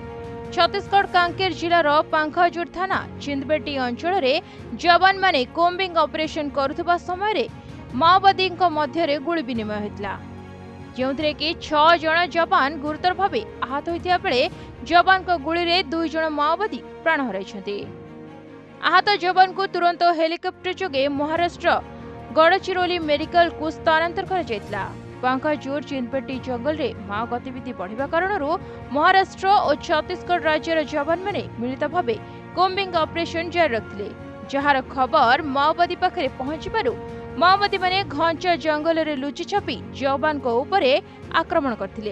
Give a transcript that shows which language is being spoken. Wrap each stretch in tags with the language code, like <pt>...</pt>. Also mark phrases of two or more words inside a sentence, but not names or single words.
<or>ଛତ୍ତିଶଗଡ଼ କାଙ୍କେର ଜିଲ୍ଲାର ପାଙ୍ଖାଜୁର ଥାନା ଚିନ୍ଦବେଟି ଅଞ୍ଚଳ ରେ ଯବାନ ମାନେ କମ୍ବିଙ୍ଗ ଅପରେସନ କରୁଥିବା ସମୟ ରେ ମାଓବାଦୀ ମଧ୍ୟ ରେ ଗୁଳି ବିନିମୟ ହୋଇଥିଲା, ଯେଉଁଥିରେ କି 6 ଜଣ ଯବାନ ଗୁରୁତର ଭାବେ ଆହତ ହୋଇଥିବା ବେଳେ ଯବାନଙ୍କ ଗୁଳି ରେ 2 ଜଣ ମାଓବାଦୀ ପ୍ରାଣ ହରାଇଛନ୍ତି। ଆହତ ଯବାନଙ୍କୁ ତୁରନ୍ତ ହେଲିକପ୍ଟର ଯୋଗେ ମହାରାଷ୍ଟ୍ର ଗଡ଼ଚିରୋଲି ମେଡିକାଲକୁ ସ୍ଥାନାନ୍ତର କରାଯାଇଥିଲା। ପାଙ୍ଖାଜୁର ଚିନ୍ଦପେଟି ଜଙ୍ଗଲ ରେ ମାଓ ଗତିବିଧି ବଢ଼ିବା କାରଣରୁ ମହାରାଷ୍ଟ୍ର ଓ ଛତ୍ତିଶଗଡ଼ ରାଜ୍ୟର ଯବାନ ମାନେ ମିଳିତ ଭାବେ କମ୍ବିଙ୍ଗ ଅପରେସନ ଜାରି ରଖିଥିଲେ, ଯାହାର ଖବର ମାଓବାଦୀ ପାଖରେ ପହଞ୍ଚିବାରୁ ମାଓବାଦୀ ମାନେ ଘଞ୍ଚ ଜଙ୍ଗଲ ରେ ଲୁଚି ଛପି ଯବାନଙ୍କ ଉପରେ ଆକ୍ରମଣ କରିଥିଲେ।</or>